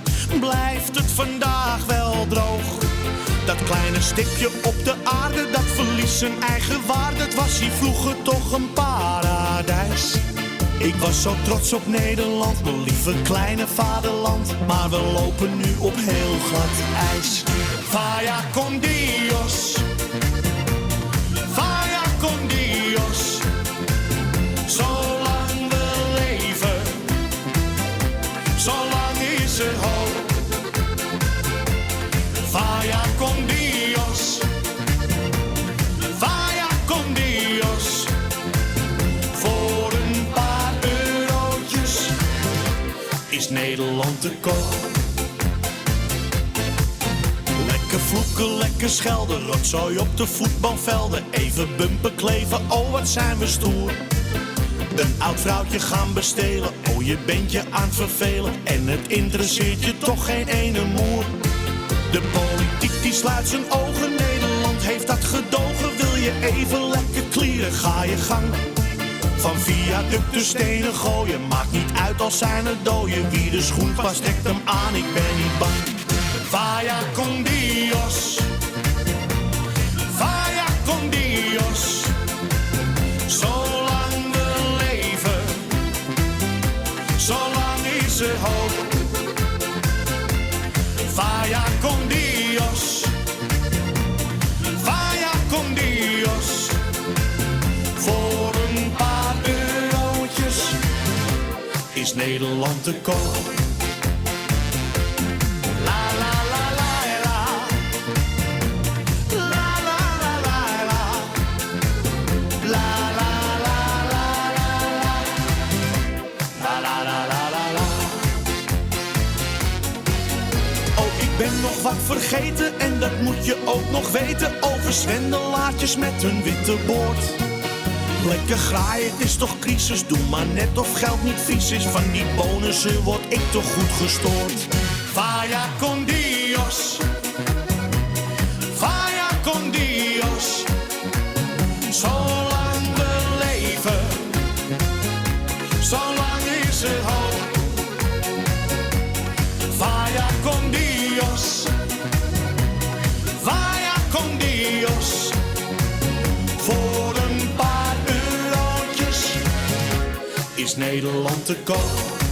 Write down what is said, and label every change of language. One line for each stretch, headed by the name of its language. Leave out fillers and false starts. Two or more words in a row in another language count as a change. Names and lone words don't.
Dutch: Blijft het vandaag wel droog? Dat kleine stipje op de aarde, dat verliest zijn eigen waarde. Het was hier vroeger toch een paradijs. Ik was zo trots op Nederland, mijn lieve kleine vaderland. Maar we lopen nu op heel glad ijs.
Spanish: Vaya con Dios, vaya con Dios.
Dutch: Zolang we leven, zolang is er hoop.
Spanish: Vaya con Dios, vaya con Dios.
Dutch: Voor een paar eurotjes is Nederland te koop. Lekker vloeken, lekker schelden, rotzooi op de voetbalvelden. Even bumper kleven, oh wat zijn we stoer. Een oud vrouwtje gaan bestelen, oh je bent je aan het vervelen. En het interesseert je toch geen ene moer. De politiek die sluit zijn ogen, Nederland heeft dat gedogen. Wil je even lekker klieren, ga je gang. Van viaducten stenen gooien, maakt niet uit als zijn er dooien. Wie de schoen past, trekt hem aan, ik ben niet bang.
Spanish: Vaya con Dios, vaya con Dios.
Dutch: Zolang we leven, zolang is er hoop.
Spanish: Vaya con Dios, vaya con Dios.
Dutch: Voor een paar eurotjes is Nederland te koop. La la la la la, la la la la la, la la la la la, la la la la la. Oh, ik ben nog wat vergeten en dat moet je ook nog weten. Over zwendelaartjes met hun witte boord. Lekker graaien, het is toch crisis. Doe maar net of geld niet vies is. Van die bonussen word ik toch goed gestoord.
Spanish: Vaya con Dios, vaya con Dios.
Dutch: Zolang we leven, zolang is er hoop.
Spanish: Vaya con Dios, vaya con Dios.
Dutch: Voor een paar eurotjes is Nederland te koop.